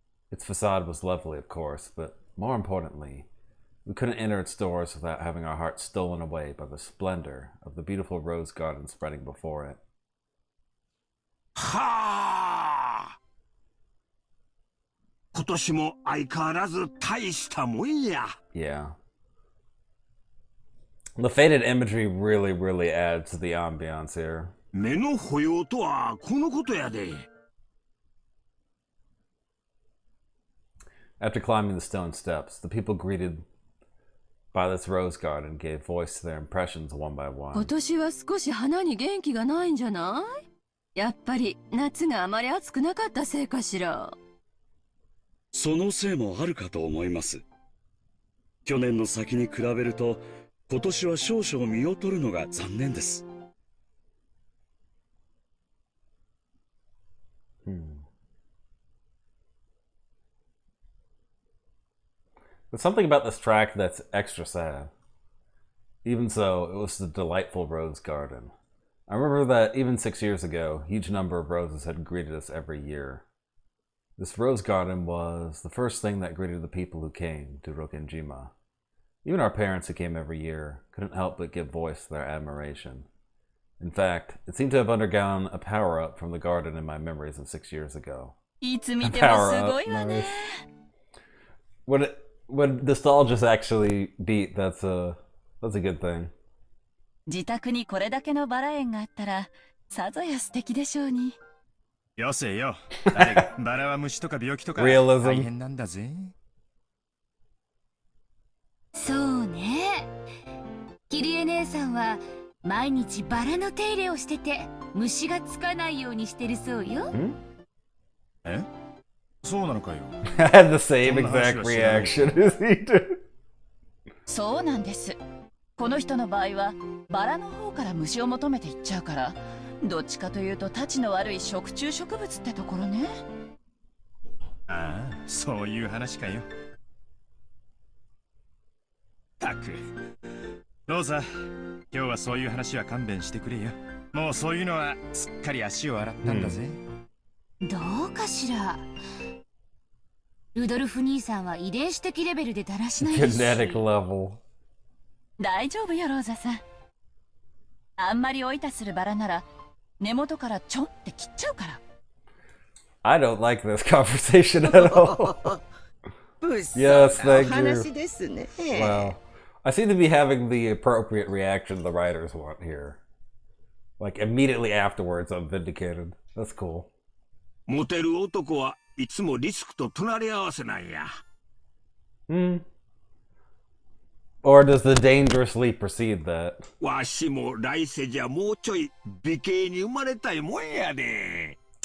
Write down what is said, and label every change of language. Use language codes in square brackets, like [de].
[en] Its facade was lovely, of course, but more importantly, we couldn't enter its doors without having our hearts stolen away by the splendor of the beautiful rose garden spreading before it. [ja] はあ。今年も相変わらず大したもんや。 [en] Yeah. The faded imagery really adds to the ambiance here. [ja] 目の保養とはこのことやで。 [en] After climbing the stone steps, the people greeted by this rose garden gave voice to their impressions one by [ja] 今 [en] one. [ja] 年は少し花に元気がないんじゃない？やっぱり夏があまり暑くなかったせいかしら。そのせいもあるかと思います。去年の先に比べると今年は少々見劣るのが残念です。 [en] There's something about this track that's extra sad. Even so, it was the delightful rose garden. I remember that even 6 years ago, a huge number of roses had greeted us every year. This rose garden was the first thing that greeted the people who came to Rokkenjima. Even our parents who came every year couldn't help but give voice to their admiration. In fact, it seemed to have undergone a power-up from the garden in my memories of 6 years ago. A power-up, nice. When nostalgia's actually beat, that's a good thing. [ja] 自宅にこれだけのバラ園があったらさぞや素敵でしょうに。よせよ。誰がバラは虫とか病気とか [en] Realism. [ja] 大変なんだぜ。そうね。キリエ姉さんは毎日バラの手入れをしてて虫がつかないようにしてるそうよ。え？そうなのかよ。 [en] I had the same exact reaction as he did. [ja] そうなんです。この人の場合はバラの方から虫を求めていっちゃうから、どっちかというとたちの悪い食虫植物ってところね。ああ、そういう話かよ。たく、ローザ、今日はそういう話は勘弁してくれよ。もうそういうのはすっかり足を洗ったんだぜ。どうかしら。ルドルフ兄さんは遺伝子的レベルでだらしないですし。 [en] Genetic level. [ja] 大丈夫よローザさん。あんまりおいたするバラなら根元からちょんって切っちゃうから。 [en] I don't like this conversation at all. Yes, thank you. Wow. I seem to be having the appropriate reaction the writers want here. Like, immediately afterwards, I'm vindicated. That's cool. [ja] モテる男はいつもリスクと隣り合わせなんや。 [en] Or does the dangerously precede that? [ja] わしも来世じゃもうちょい美形に生まれたいもんやで。